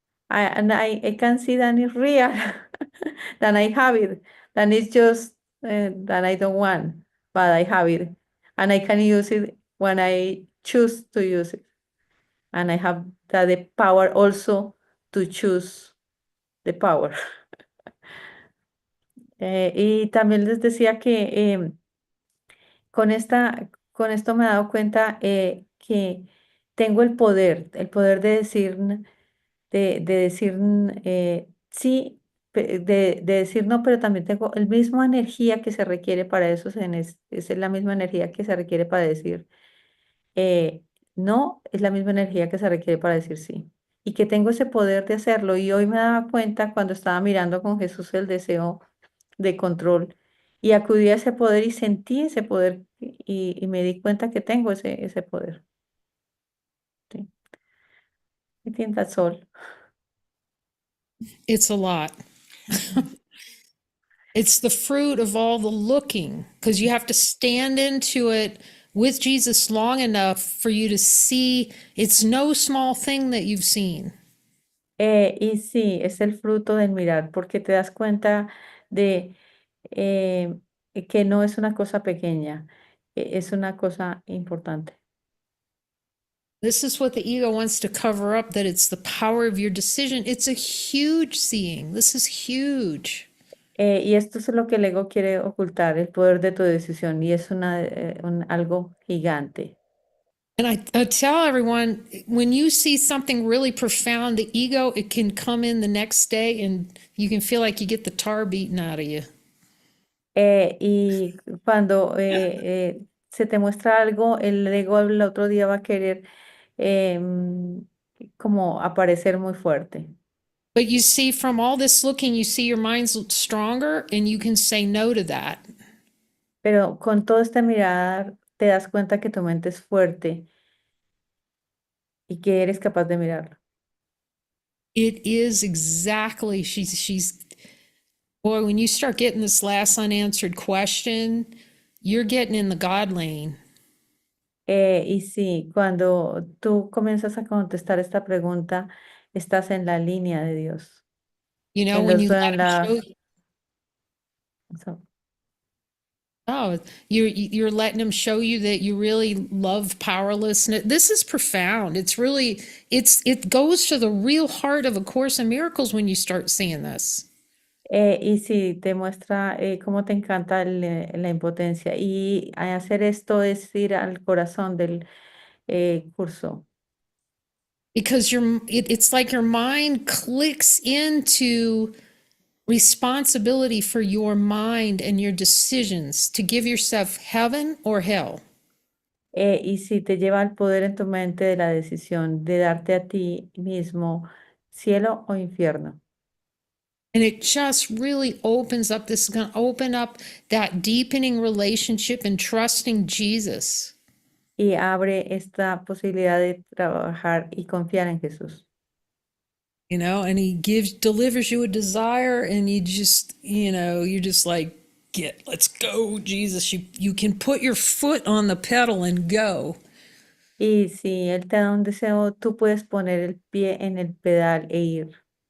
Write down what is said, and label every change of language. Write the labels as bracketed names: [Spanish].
[English] I can see that it's real, that I have it, that it's just that I don't want, but I have it. And I can use it when I choose to use it. And I have the power also to choose the power. [Spanish] Y también les decía que con esto me he dado cuenta que tengo el poder de decir, de decir sí, de decir no, pero también tengo la misma energía que se requiere para eso, es la misma energía que se requiere para decir no, es la misma energía que se requiere para decir sí. Y que tengo ese poder de hacerlo. Y hoy me daba cuenta cuando estaba mirando con Jesús el deseo de control y acudí a ese poder y sentí ese poder y me di cuenta que tengo ese poder. Sí. [English] I think that's all. It's a lot. It's the fruit of all the looking, because you have to stand into it with Jesus long enough for you to see it's no small thing that you've seen. [Spanish] Y sí, es el fruto del mirar, porque te das cuenta de eh, que no es una cosa pequeña, es una cosa importante. [English] This is what the ego wants to cover up, that it's the power of your decision. It's a huge seeing. This is huge. [Spanish] Y esto es lo que el ego quiere ocultar, el poder de tu decisión, y es algo gigante. [English] And I tell everyone, when you see something really profound, the ego, it can come in the next day and you can feel like you get the tar beaten out of you. [Spanish] Y cuando se te muestra algo, el ego el otro día va a querer em, como aparecer muy fuerte. [English] But you see, from all this looking, you see your mind's stronger and you can say no to that. [Spanish] Pero con todo este mirar, te das cuenta que tu mente es fuerte y que eres capaz de mirarlo. [English] It is exactly, boy, when you start getting this last unanswered question, you're getting in the God lane. [Spanish] Y sí, cuando tú comienzas a contestar esta pregunta, estás en la línea de Dios. [English] You know, [Spanish] En [English] when [Spanish] los, [English] you let him show [Spanish] la, [English] you, so- oh, you're letting him show you that you really love powerlessness. This is profound. It's really, it goes to the real heart of A Course in Miracles when you start seeing this. [Spanish] y sí, te muestra cómo te encanta la impotencia. Y hacer esto es ir al corazón del curso. [English] Because it's like your mind clicks into responsibility for your mind and your decisions to give yourself heaven or hell. [Spanish] Y sí, te lleva al poder en tu mente de la decisión de darte a ti mismo cielo o infierno. [English] And it just really opens up, this is going to open up that deepening relationship and trusting Jesus. [Spanish] Y abre esta posibilidad de trabajar y confiar en Jesús. [English] You know, and he delivers you a desire, and you're just like, let's go, Jesus. You can put your foot on the pedal and go. [Spanish] Y si Él te da un deseo, tú puedes poner el pie en el pedal e ir.